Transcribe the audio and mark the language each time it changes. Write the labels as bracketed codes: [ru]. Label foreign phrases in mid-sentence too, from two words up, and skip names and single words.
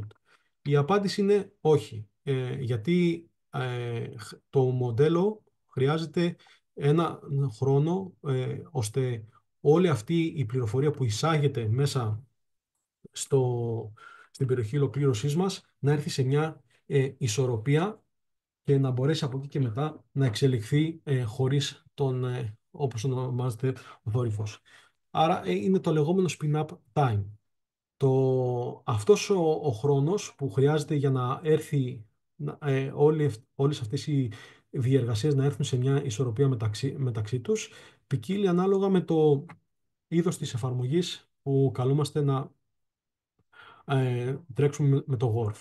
[el] Η απάντηση είναι όχι, γιατί το μοντέλο χρειάζεται ένα χρόνο ώστε όλη αυτή η πληροφορία που εισάγεται μέσα στην περιοχή ολοκλήρωσής μας να έρθει σε μια ισορροπία και να μπορέσει από εκεί και μετά να εξελιχθεί χωρίς όπως ονομάζεται, θόρυβος. Άρα είναι το λεγόμενο [en] spin-up time. [el] Αυτός ο χρόνος που χρειάζεται για να έρθει όλες αυτές οι διεργασίες να έρθουν σε μια ισορροπία μεταξύ τους, ποικίλει ανάλογα με το είδος της εφαρμογής που καλούμαστε να τρέξουμε με το Word.